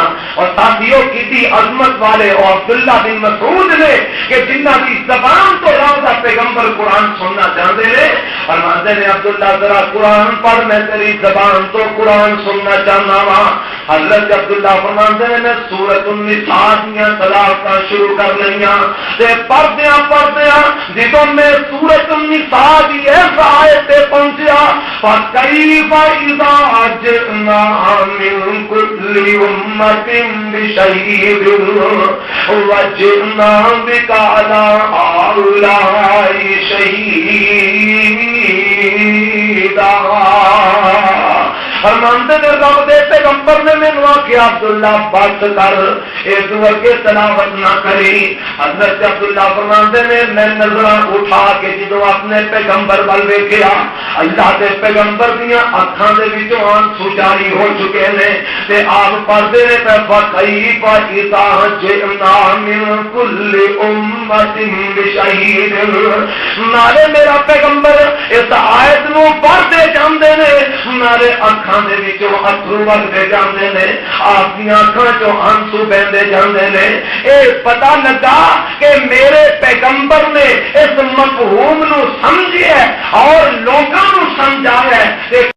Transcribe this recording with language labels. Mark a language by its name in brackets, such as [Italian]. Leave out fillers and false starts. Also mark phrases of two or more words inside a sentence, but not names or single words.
[Urdu] اور ساتھیوں کی عظمت والے اور عبداللہ بن مسعود نے کہ جنہ کی زبان تو رب کا پیغمبر قرآن سننا چاہتے ہیں، فرماتے ہیں عبداللہ ذرا قرآن پڑھ، [Punjabi] میں تیری زبان تو قرآن سننا چاہنا وا۔ حضرت عبداللہ فرماتے ہیں میں سورۃ النساء دیاں تلاوتاں شروع کر لئیاں تے پڑھدیاں جدوں میں سورۃ النساء دی اس آیت تے پہنچیا [Arabic] فَكَيْفَ إِذَا جِئْنَا مِنْ كُلِّ أُمَّةٍ بِشَهِيدٍ وَجِئْنَا بِكَ عَلَى هَؤُلَاءِ شَهِيدًا۔ [Punjabi] فرماندے نے رب دے پیغمبر نے مینوں آکھیا عبداللہ بس کر، اس ورگے تلاوت نہ کری۔ حضرت عبداللہ فرماندے نے میں نظراں اٹھا کے جدوں اپنے پیغمبر ول ویکھیا، اللہ دے پیغمبر دیاں اکھاں دے وچوں آنسو جاری ہو چکے نے تے آپ پڑھدے نے [Arabic] فَكَيْفَ إِذَا جِئْنَا مِنْ كُلِّ أُمَّةٍ بِشَهِيدٍ۔ [Punjabi] نالے میرا پیغمبر اس آیت نو پڑھتے جاندے نے، دے اکھاں دے وچوں اتھرو وگدے جاندے نے، آپ دی اکھاں چوں آنسو بہندے جاندے نے۔ اے پتہ لگا کہ میرے پیغمبر نے اس مفہوم نو سمجھیا اور لوگوں نو سمجھایا ہے کہ